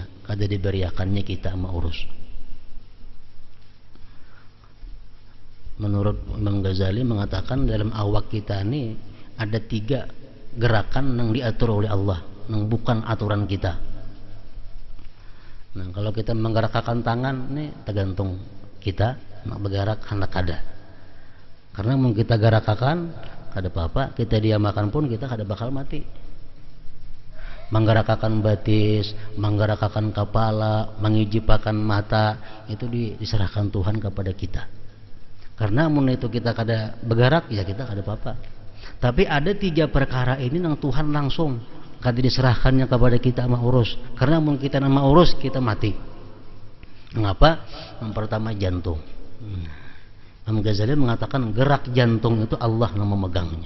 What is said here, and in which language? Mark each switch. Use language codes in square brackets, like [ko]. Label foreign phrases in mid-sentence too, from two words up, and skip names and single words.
[id] Kada diberiakannya kita mengurus. Menurut Imam Ghazali mengatakan dalam awak kita ini ada 3 gerakan yang diatur oleh Allah, yang bukan aturan kita. [bjn] Nah, kalau kita menggerakkan tangan ini tergantung kita nak bergerak hendak kada. Karena mau kita gerakkan kada apa-apa, kita diamakan pun kita kada bakal mati. Menggerakkan batis, menggerakkan kepala, mengijipakan mata, itu diserahkan Tuhan kepada kita. Karena mun itu kita kada bergerak, ya kita kada apa-apa. Tapi ada 3 perkara ini yang Tuhan langsung kada diserahkannya kepada kita mengurus. Karena mun kita nama urus kita mati. [id] Mengapa? Yang pertama jantung. Imam Ghazali mengatakan gerak jantung itu Allah yang memegangnya.